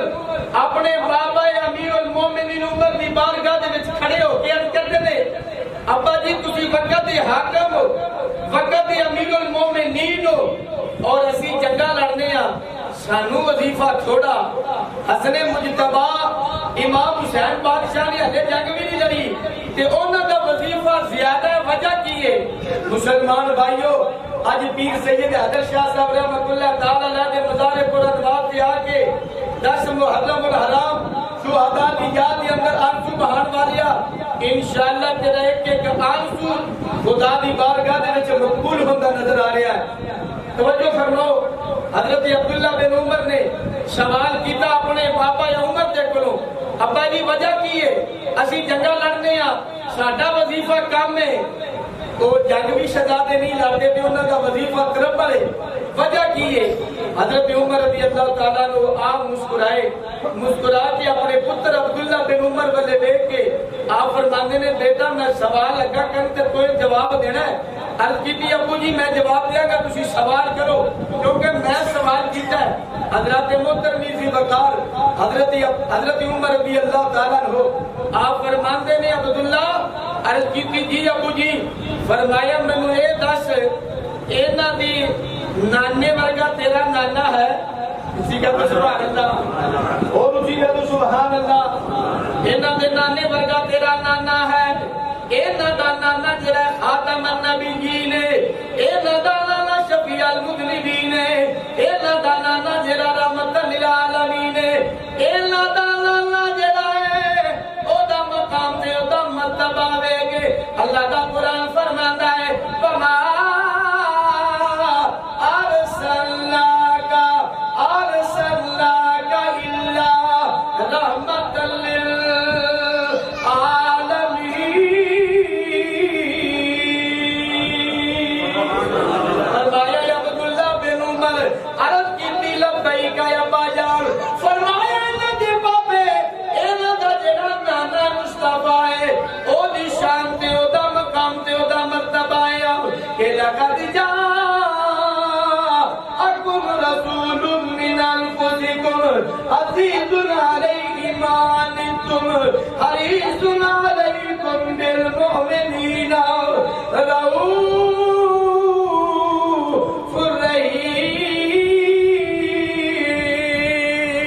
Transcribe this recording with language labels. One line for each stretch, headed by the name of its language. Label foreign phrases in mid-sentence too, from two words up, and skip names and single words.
Punjabi: اپنے بابا امیر المومنین عمر دی بارگاہ دے وچ کھڑے ہو کے عرض کرتے نے ابا جی تسی وقت دے حاکم ہو وقت دے امیر المومنین ہو اور اسی جنگا لڑنے ہاں سانو وظیفہ تھوڑا حسن مجتبی امام حسین بادشاہ نے ہلے جنگ بھی نہیں لڑی تے انہاں دا وظیفہ زیادہ وجہ کی ہے مسلمان بھائیو آج پیر سید حیدر شاہ صاحب
Arabic: رحمۃ اللہ تعالی علیہ
Urdu: کے مزار پرانوار سے آ کے 10 محرم الحرام شہداء کی یاد کے اندر آنسو بہان والیا انشاءاللہ تیرا
Punjabi: ایک آنسو خدا دی بارگاہ دے وچ مقبول ہوندا نظر آ رہا ہے توجہ فرماؤ حضرت عبداللہ بن عمر نے سوال کیتا اپنے پاپا یا عمر دے کولوں ابا دی وجہ کی ہے اسی جنگا لڑنے ہاں ساڈا وظیفہ کم ہے تو جنگ بھی شہزادے نہیں لڑتے تے انہاں دا وظیفہ تربل ہے وجہ کی ہے حضرت عمر
Arabic: رضی اللہ تعالیٰ عنہ
Punjabi: آپ مسکرا کے اپنے پتر عبداللہ بن عمر والے دیکھ کے آپ فرماندے نے بیٹا میں سوال لگا کرنے تے کوئی جواب دینا ہے عرض کیتی ابو جی میں جواب دیا گا تسی سوال کرو کیونکہ میں سوال کیتا ہے حضرت محترم ذی وقار حضرت عمر
Arabic: رضی اللہ تعالیٰ عنہ
Punjabi: آپ فرماندے نے عبداللہ عرض کیتی جی ابو جی فرمایا مینوں اے دس اینا دی نانے ورگا تیرا نانا ہے اسی کا تو
Arabic: سبحان اللہ
Punjabi: اور اسی کا تو
Arabic: سبحان اللہ
Punjabi: اینا دے نانے ورگا تیرا نانا ہے اینا دا نانا جرہ
Arabic: خاتم النبیین
Punjabi: اینا دا نانا
Arabic: شفیع المذنبین
Punjabi: اینا دا نانا جرہ
Arabic: رحمت للعالمین
Punjabi: اینا دا نانا جرہ او دا مقام دے او دا مرتبہ ویگے اللہ دا قرآن فرماندہ ہے وما
Arabic: ارسلناک الا رحمت للعالمین
Punjabi: فرمایا یا عبداللہ بن عمر عرض کی
Arabic: لبیک یا
Punjabi: ابا جان فرمایا انہاں دے بابے انہاں دا جڑا نانا مصطفیٰ ہے او دی شان تے او دا مقام تے او دا مرتبہ ہے کہ لقد
Arabic: جاءکم رسول من انفسکم عزیز علیہ ما عنتم حریص علیکم بالمؤمنین رؤوف رحیم